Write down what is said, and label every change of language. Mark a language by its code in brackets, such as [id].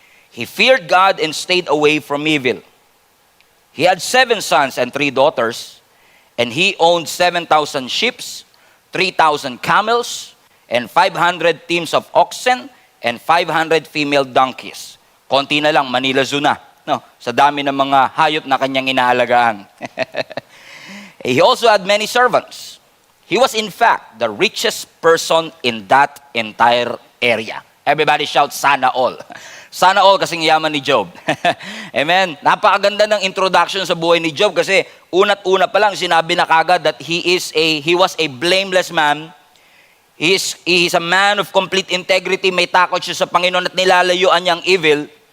[en] He feared God and stayed away from evil. He had 7 sons and 3 daughters, and he owned 7,000 sheep, 3,000 camels, and 500 teams of oxen, and 500 female donkeys. [tl] Konti na lang, Manila Zoo na, no? Sa dami ng mga hayop na kanyang inaalagaan. [en] He also had many servants. He was in fact the richest person in that entire area. Everybody shout, [tl] sana all. Sana all kasing yaman ni Job. Amen. Napakaganda ng introduction sa buhay ni Job kasi una't-una pa lang sinabi na kagad [en] that he was a blameless man. He is a man of complete integrity. [tl] May takot siya sa Panginoon at nilalayuan niya ang evil.